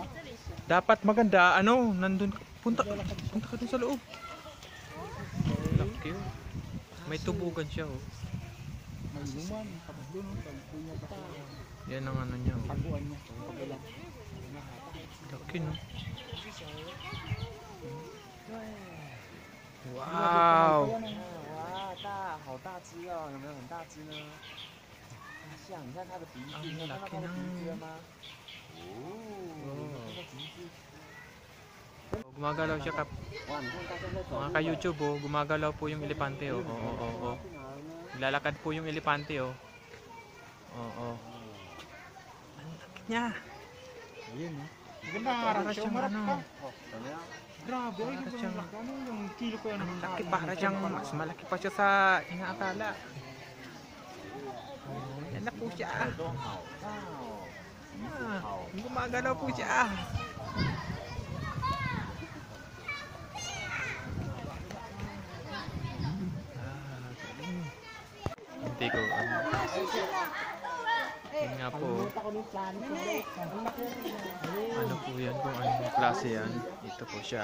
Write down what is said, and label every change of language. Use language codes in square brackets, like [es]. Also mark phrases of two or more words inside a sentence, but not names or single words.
[tl] Dapat maganda, ano, nandun, punta ka dun sa loob. Laki oh. May tubugan siya oh. May luman. Tapos doon. Pagpunya pa. Yan ang ano niya oh. Taguan niya. Pagulang. Laki no. Wow. [zh] 哇，大，好大只哦，有没有很大只呢？大象，你看它的鼻子，你有看到它的鼻子了吗？哦，它的鼻子， [tl] Gumagalaw siya [zh] 哇，你看大象在走 [tl] mga [zh] 路 [tl] ka-YouTube oh. Gumagalaw po yung elepante oh. Oo, oo, oo. [zh] 去哪儿呢？ [tl] Lalakad po yung elepante oh. Oo. Ang laki niya. Ayun eh. Maganda nga Para harap siya. siyang Umarap ano. ka. [zh] 怎么样？ [tl] Grabe. Ay, Para di ba siyang- malaki? Ano yung kilo ko yan? Ang laki, para siyang mas malaki pa siya sa inaakala. Yan na po siya. [zh] 都好大哦，鼻子 [tl] Ah, [zh] 好 [tl] gumagalaw po siya. ko. Yun nga po. Ano po yan? Kung anong klase yan. Ito po siya.